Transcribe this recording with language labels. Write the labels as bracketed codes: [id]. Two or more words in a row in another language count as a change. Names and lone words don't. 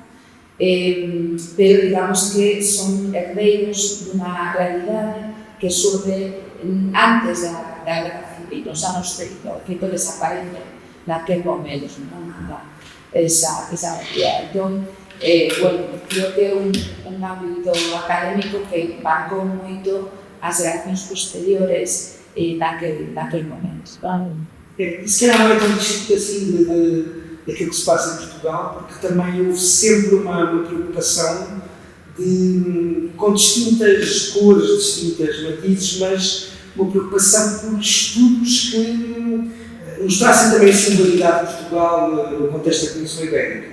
[gl] pero digamos que son herdeiros dunha realidade que surge antes da Guerra Civil, nos anos 30, o feito desaparece naquel momento, esa realidade. Entón, creo que é un ámbito académico que marcou moito as relacións posteriores naquele momento. [pt] E se calhar não é tão distinto assim daquilo que se passa em Portugal, porque também houve sempre uma preocupação com distintas cores, distintas matizes, mas uma preocupação por estudos que mostrassem também a singularidade de Portugal no contexto da Península Ibérica.